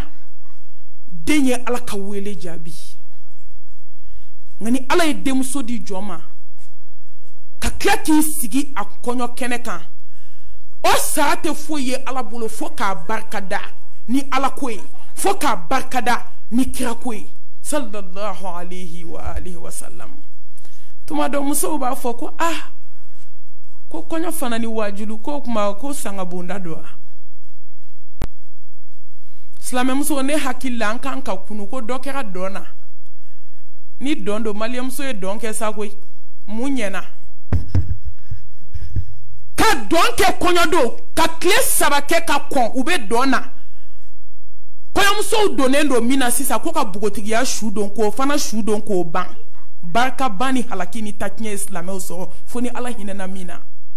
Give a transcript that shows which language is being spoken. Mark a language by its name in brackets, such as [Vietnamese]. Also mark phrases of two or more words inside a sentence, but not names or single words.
[Bambara] den ye ala ka wele jaabi nka ni ala ye denmuso di jɔn ma ka tila k'i sigi a kɔɲɔ kɛnɛ kan o sara tɛ foyi ye ala bolo fo k'a barikada ni ala ko ye fo k'a barikada ni kira ko ye [Arabic] صلى الله عليه وعلى آله وسلم [Bambara] tuma dɔ musow b'a fɔ ko ko kɔɲɔ fana ni wajulu ko kuma ko sanga bonda do silamɛmuso ne hakili la an kan ka kunu ko dɔ kɛra dɔn na ni dɔn do maliyamuso ye dɔn kɛ sa koyi mun ɲɛna ka dɔn kɛ kɔɲɔ do ka tile 3 kɛ ka kɔn u bɛ dɔn na kɔɲɔmusow donnen do min na sisan ko ka bogotigiya su don k'o fana su don k'o ban barika ban ni halaki ni tatiɲɛ ye silamɛw sɔrɔ fo ni ala hinɛna min na